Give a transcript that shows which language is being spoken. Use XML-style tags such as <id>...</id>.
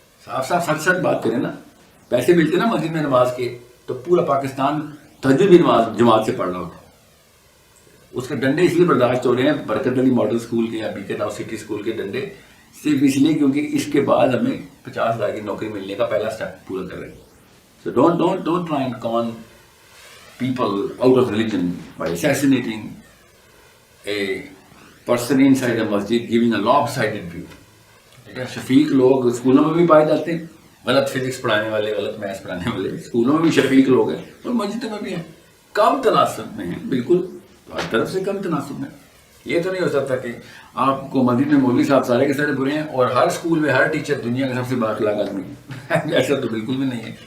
<ur>صاف صاف سچ سچ بات کریں نا. پیسے ملتے نا مسجد میں نماز کے تو پورا پاکستان تہجد بھی نماز جماعت سے پڑھ رہا ہوتا. اس کے ڈنڈے اس لیے برداشت ہو رہے ہیں برکت علی ماڈل اسکول کے یا بی کے ناؤ سٹی اسکول کے ڈنڈے, صرف اس لیے کیونکہ اس کے بعد ہمیں 50,000 کی نوکری ملنے کا پہلا اسٹیپ پورا کر رہے ہیں.</ur> <en>So don't try and con people out of religion by assassinating a person inside a masjid, giving a lopsided view.</en> <ur>شفیق لوگ اسکولوں میں بھی پائے جاتے ہیں, غلط فزکس پڑھانے والے, غلط میتھس پڑھانے والے اسکولوں میں بھی شفیق لوگ ہیں, اور مسجدوں میں بھی ہیں. کم تناسب میں ہیں, بالکل ہر طرف سے کم تناسب میں. یہ تو نہیں ہو سکتا کہ آپ کو مسجد میں مولوی صاحب سارے کے سارے برے ہیں اور ہر اسکول میں ہر ٹیچر دنیا کا سب سے بااخلاق آدمی ہے. ایسا تو بالکل بھی نہیں ہے.</ur>